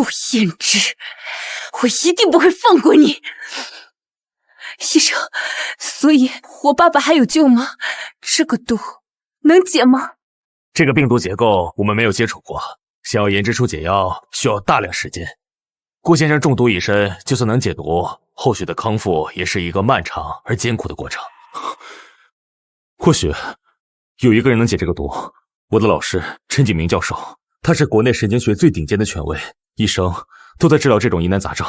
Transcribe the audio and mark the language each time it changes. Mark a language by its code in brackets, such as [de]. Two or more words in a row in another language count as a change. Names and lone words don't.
[zh] 燕之，我一定不会放过你！医生，所以我爸爸还有救吗？这个毒能解吗？这个病毒结构我们没有接觸過，想要研製出解藥需要大量時間。顧先生中毒已深，就算能解毒，後續的康復也是一個漫長而艱苦的過程。或許有一個人能解這個毒，我的老師陳景明教授，他是國內神經學最頂尖的權威，醫生都在治療這種疑難雜症。